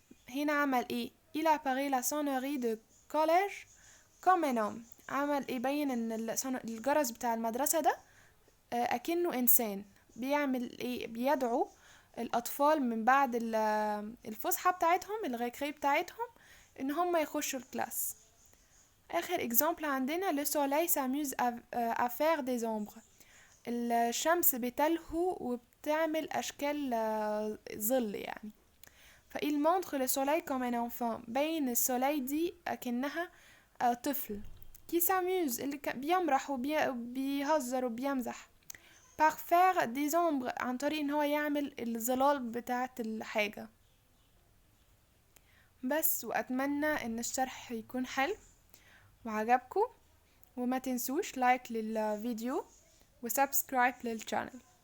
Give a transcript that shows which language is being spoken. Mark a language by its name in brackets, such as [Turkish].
[Arabic] هنا عمل ايه؟ [French] il apparaît la sonnerie de collège comme un homme، [Arabic] عمل ايه؟ بين ان الجرس بتاع المدرسة ده أكنه إنسان بيعمل إيه، بيدعو الأطفال من بعد الفسحة بتاعتهم الغيكري بتاعتهم إن هم يخشوا الكلاس. آخر إكزامبل عندنا [French] le soleil s'amuse à faire des ombres. [Arabic] الشمس بتلهو وبتعمل أشكال ظل يعني. [French] فإل montre le soleil comme un enfant. [Arabic] بين السولاي دي أكنها طفل [French] qui s'amuse [Arabic] اللي بيمرح وبيهزر وبيمزح. [French] par faire des ombres [Arabic] عن طريق ان هو يعمل الظلال بتاعت الحاجة. بس وأتمنى ان الشرح يكون حلو وعجبكم، وما تنسوش لايك للفيديو وسبسكرايب للشانل.